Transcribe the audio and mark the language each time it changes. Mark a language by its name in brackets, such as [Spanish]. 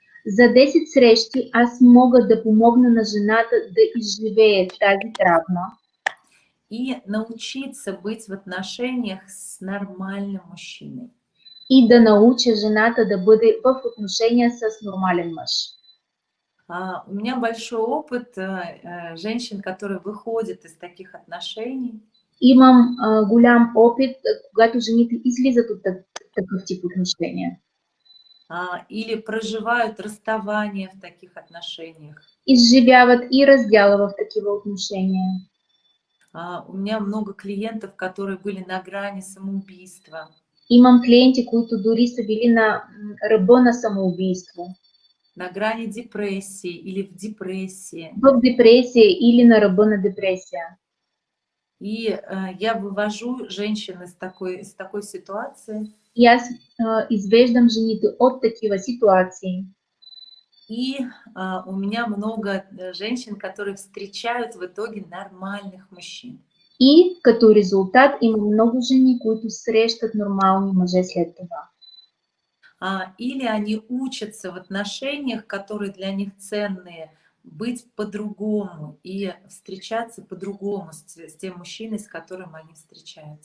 [Bulgarian] За 10 срещи аз мога да помогна на жената да изживее тази травма. [Russian] И научиться быть в отношениях с нормальным мужчиной. [Bulgarian] И да науча жената да бъде в отношения с нормален мъж. [Russian] У меня большой опыт женщин, которые выходят из таких отношений. [Bulgarian] Имам голям опит, когато жените излизат от такъв тип отношения. [Russian] Или проживают расставание в таких отношениях. [Bulgarian] Изживяват и раздяла в такива отношения. [Russian] У меня много клиентов, которые были на грани самоубийства. [Bulgarian] Имам клиенти, които дори са били на ръба на самоубийство. [Russian] на грани депрессии или в депрессии. [Bulgarian] в депрессия или на ръба на депрессия. [Russian] И я вывожу женщин из такой ситуации. [Bulgarian] И аз извеждам жените от такива ситуации. [Russian] И у меня много женщин, которые встречают в итоге нормальных мужчин. [Bulgarian] И като резултат има много жени, които срещат нормални мъже след това. [Russian] Или они учатся в отношениях, которые для них ценные, быть по-другому и встречаться по-другому с тем мужчиной, с которым они встречаются.